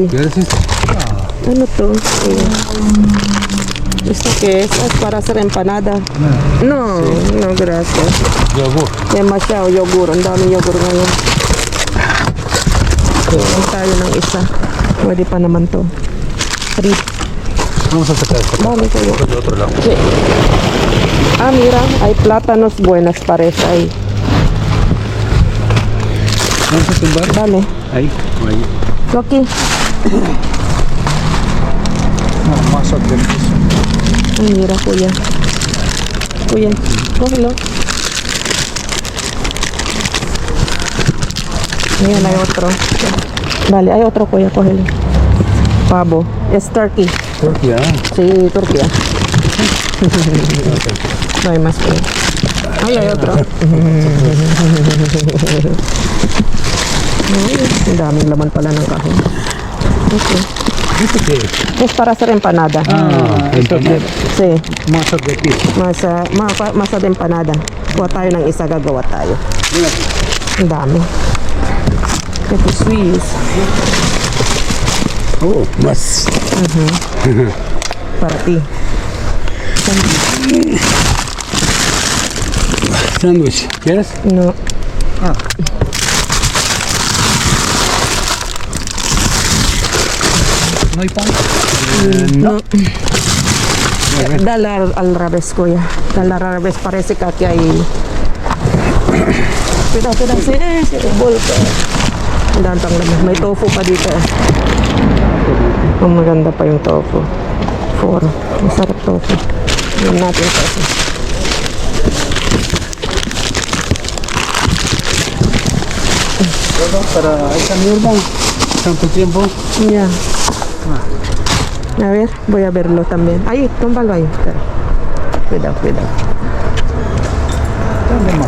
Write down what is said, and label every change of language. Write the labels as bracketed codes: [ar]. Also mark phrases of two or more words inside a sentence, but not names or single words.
[es] ¿Qué es esto? [tl] Ano to? [es] ¿Esto qué es? Es para hacer empanada. No, no, gracias. Yogur. Demasiado yogur. [tl] Ang dami yogur ngayon. Kulang tayo ng isa. Pwede pa naman to. 3. [es] Vamos a sacar esto. [tl] Dami kayo. [es] De otro lado. Sí. Ah, mira. Hay plátanos buenas parece ahí. Vamos a tumbar. Dale. Ahí. Ahí. Yo aquí. No, más atentos. Ay, mira, [tl] kuya. Kuya, [es] cógelo. Mira, hay otro. Dale, hay otro, kuya, cógelo. Pavo. Es turkey. Turquía. Sí, Turquía. No hay más que. Ay, hay otro. [tl] Ay, ang daming laman pala ng kahon. [en] Okay. [es] ¿Esto qué es? Es para hacer empanada. esto es Sí. masa de qué. Masa de empanada. [tl] Kuha tayo ng isa, gagawa tayo. Ang dami. Ito Swiss. [es] Oh, más. para ti. Sandwich. ¿Quieres? No. ¿No hay pan? No. Dala al revés, [tl] kuya. [es] Dala al revés. Parece que aquí hay... Pida, [tl] si bol ka. Dantang naman. May tofu pa dito. Maganda pa yung tofu. 4. Masarap tofu. Yan natin kasi. [es] Para cambiar pan. Tanto tiempo. Ya. A ver, voy a verlo también. Ahí, tómbalo ahí. Espera. Cuidado. ¿Dónde más?